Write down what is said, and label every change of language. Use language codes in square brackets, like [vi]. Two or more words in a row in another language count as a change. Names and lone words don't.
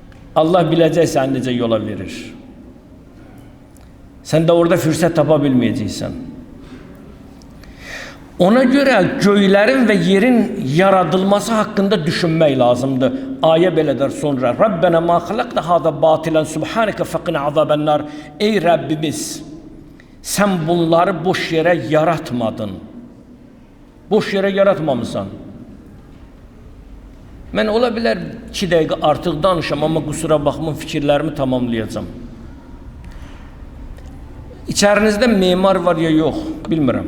[az] Allah biləcək səni necə yola verir. Sən də orada fürsət tapa bilməyəcəksən. Ona görə göylərin və yerin yaradılması haqqında düşünmək lazımdır. Ayə belə der sonra. [ar] رَبَّنَا مَا خَلَقْتَ هَٰذَا بَاطِلًا سُبْحَانَكَ فَقِنَا عَذَابَ النَّارِ. [az] Ey Rəbbimiz, sən bunları boş yerə yaratmadın. Boş yerə yaratmamısan. Mən ola bilər 2 dəqiqə artıq danışam, amma qusura baxmayın, fikirlərimi tamamlayacağam. İçərinizdə memar var ya yox, bilmirəm.